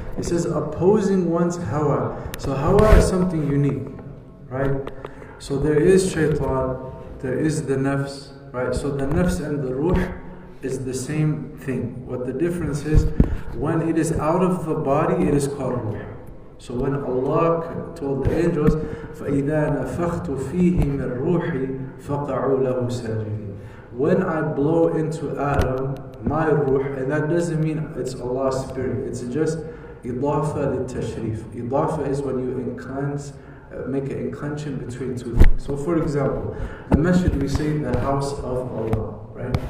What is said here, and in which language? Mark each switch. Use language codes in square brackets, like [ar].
[en] It says opposing one's hawa. So hawa is something unique, right? So there is shaitan, there is the nafs, right? So the nafs and the ruh is the same thing. What the difference is, when it is out of the body, it is called ruh. So when Allah told the angels, [ar] فَإِذَا نَفَخْتُ فِيهِ مِنْ رُوحِي فَقَعُوا لَهُ سَاجِدِينَ. [en] When I blow into Adam, my ruh, and that doesn't mean it's Allah's spirit, it's just idafa lit-tashrif. Idafa is when you make an inclination between two things. So for example, the masjid, we say the house of Allah, right?